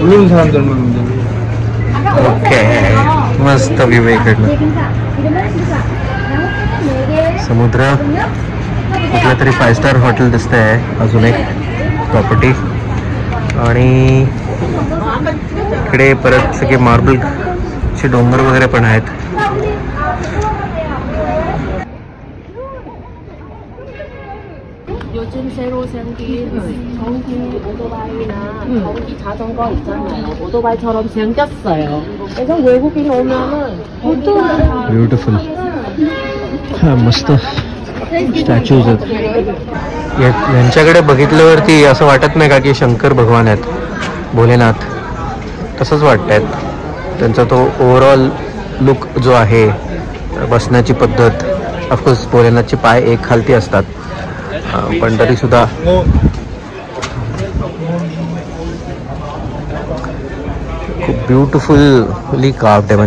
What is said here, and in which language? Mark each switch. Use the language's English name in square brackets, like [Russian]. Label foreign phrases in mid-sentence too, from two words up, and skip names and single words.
[Marathi] ओके, मस्त व्ह्यू आहे इकडनं. समुद्र, कुठलं तरी 5 [English] star hotel [Marathi] दिसत आहे. अजून एक प्रॉपर्टी आणि इकडे परत सगळे मार्बलचे डोंगर वगैरे पण आहेत. [Korean] 요즘 새로 생긴 전기 오토바이나 전기 자전거 있잖아요. 오토바이처럼 생겼어요. 그래서 외국인 오면은 [Marathi] ब्युटिफुल, मस्त स्टॅच्यूज आहेत. यांच्याकडे बघितल्यावरती असं वाटत नाही का की शंकर भगवान आहेत, भोलेनाथ, तसंच वाटत. त्यांचा तो [English] overall look [Marathi] जो आहे, बसण्याची पद्धत, [English] of course [Marathi] भोलेनाथचे पाय एक खालती असतात, पण तरी सुद्धा खूप [English] beautifully carved [Marathi] आहे.